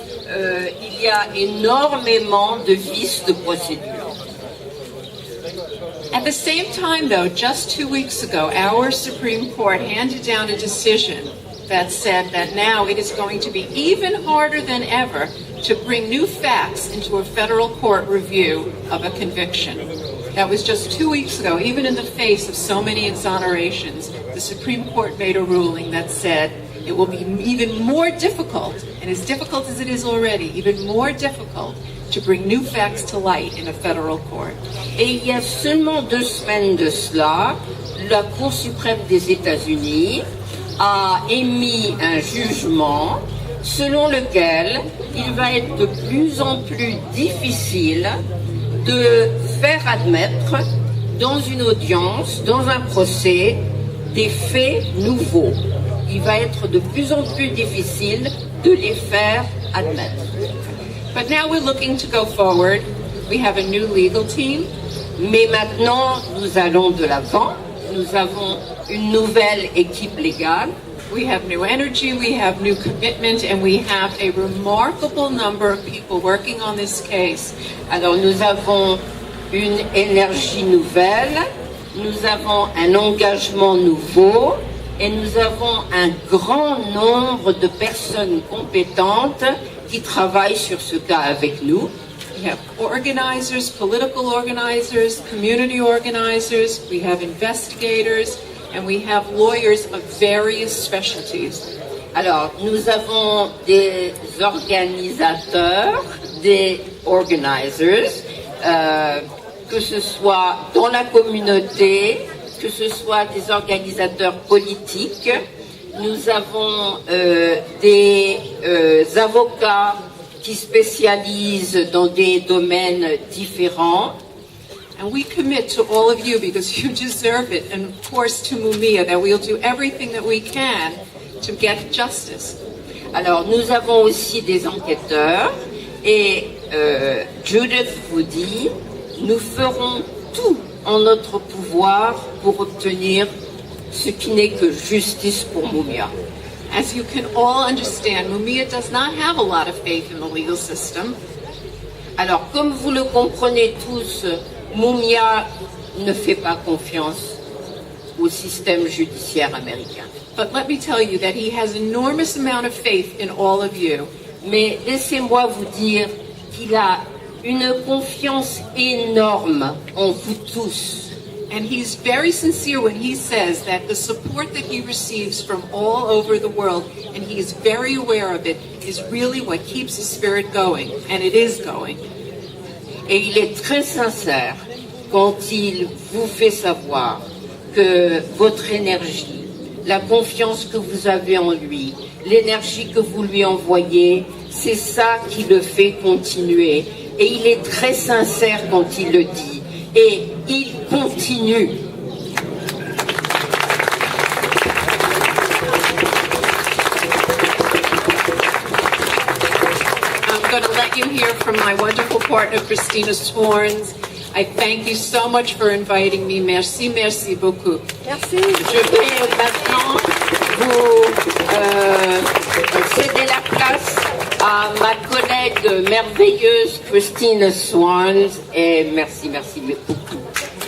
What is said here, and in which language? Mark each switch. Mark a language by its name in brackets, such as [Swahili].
[French] Il y a énormément de vices de procédure. [English] At the same time, though, just 2 weeks ago, our Supreme Court handed down a decision that said that now it is going to be even harder than ever to bring new facts into a federal court review of a conviction. That was just 2 weeks ago. Even in the face of so many exonerations, the Supreme Court made a ruling that said it will be even more difficult, and as difficult as it is already, even more difficult to bring new facts to light in a federal court. [French] Et il y a seulement 2 semaines de cela, la Cour suprême des États-Unis a émis un jugement selon lequel il va être de plus en plus difficile de faire admettre dans une audience, dans un procès, des faits nouveaux. Il va être de plus en plus difficile de les faire admettre. [English] But now we're looking to go forward. We have a new legal team. [French] Mais maintenant, nous allons de l'avant. Nous avons une nouvelle équipe légale. [English] We have new energy, we have new commitment, and we have a remarkable number of people working on this case. [French] Alors nous avons une énergie nouvelle, nous avons un engagement nouveau et nous avons un grand nombre de personnes compétentes qui travaillent sur ce cas avec nous. [English] We have organizers, political organizers, community organizers, we have investigators, and we have lawyers of various specialties. [French] Alors, nous avons des organisateurs, des organizers, que ce soit dans la communauté, que ce soit des organisateurs politiques. Nous avons des avocats qui spécialisent dans des domaines différents. [English] And we commit to all of you because you deserve it, and of course to Mumia, that we'll do everything that we can to get justice. [French] Alors, nous avons aussi des enquêteurs et Judith vous dit, nous ferons tout en notre pouvoir pour obtenir ce qui n'est que justice pour Mumia. [English] As you can all understand, Mumia does not have a lot of faith in the legal system. [French] Alors, comme vous le comprenez tous, Mumia ne fait pas confiance au système judiciaire américain. [English] But let me tell you that he has enormous amount of faith in all of you. [French] Mais laissez-moi vous dire qu'il a une confiance énorme en vous tous. [English] And he's very sincere when he says that the support that he receives from all over the world, and he is very aware of it, is really what keeps his spirit going, and it is going. [French] Et il est très sincère quand il vous fait savoir que votre énergie, la confiance que vous avez en lui, l'énergie que vous lui envoyez, c'est ça qui le fait continuer. Et il est très sincère quand il le dit. Et il continue. [English] I'm going to let you hear from my wonderful partner, Christina Swarns. I thank you so much for inviting me. [French] Merci, merci beaucoup. Merci. Je vais maintenant vous céder la place à ma collègue merveilleuse Christine Swarns. Et merci beaucoup.